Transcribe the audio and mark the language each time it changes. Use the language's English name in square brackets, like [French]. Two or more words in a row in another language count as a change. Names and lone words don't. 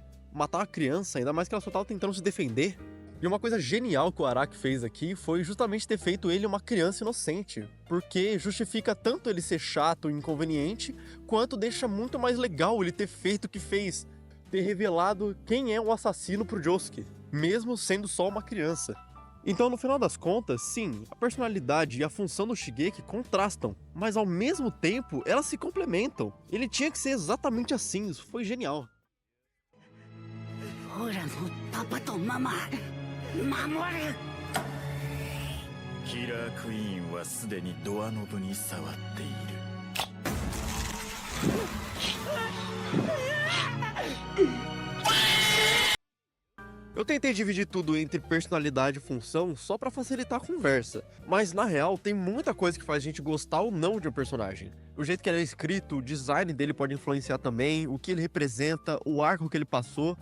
[Portuguese] Matar uma criança, ainda mais que ela só tava tentando se defender. E uma coisa genial que o Araki fez aqui foi justamente ter feito ele uma criança inocente, porque justifica tanto ele ser chato e inconveniente, quanto deixa muito mais legal ele ter feito o que fez, ter revelado quem é o assassino pro Josuke, mesmo sendo só uma criança. Então, no final das contas, sim, a personalidade e a função do Shigeki contrastam, mas ao mesmo tempo elas se complementam. Ele tinha que ser exatamente assim, isso foi genial. [Japanese] オラのパパとママ守る。キラークイーンはすでにドアノブに触っている。 [Portuguese] Eu tentei dividir tudo entre personalidade e função só pra facilitar a conversa, mas na real tem muita coisa que faz a gente gostar ou não de um personagem. O jeito que ele é escrito, o design dele pode influenciar também, o que ele representa, o arco que ele passou.